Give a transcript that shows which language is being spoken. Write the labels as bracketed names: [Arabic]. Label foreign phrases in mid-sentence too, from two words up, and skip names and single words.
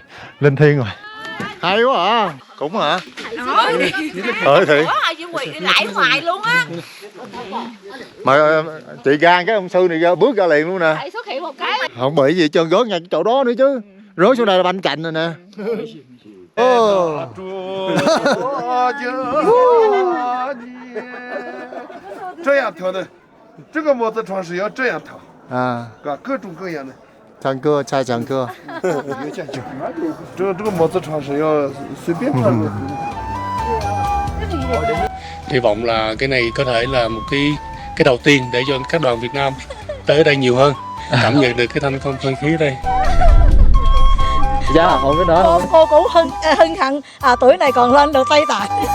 [Vietnamese] Linh thiêng rồi. Hay quá à. Cũng hả? Thì lại hoài luôn á. Mà chị gan cái ông sư này bước ra liền luôn nè. Lại xuất hiện một cái. Không bị gì trơn, rớt ngay chỗ đó nữa chứ. Rớt xuống đây là banh cạnh rồi nè. [Chinese] 各种各样的。唱歌，唱唱歌。这个帽子床是要随便穿的。 [Vietnamese] Hy vọng là cái này có thể là một cái đầu tiên để cho các đoàn Việt Nam tới đây nhiều hơn, cảm nhận được cái thanh khí ở đây. Dạ, không biết đó. Cô cũng hân hạnh tuổi này còn lên được Tây Tạng.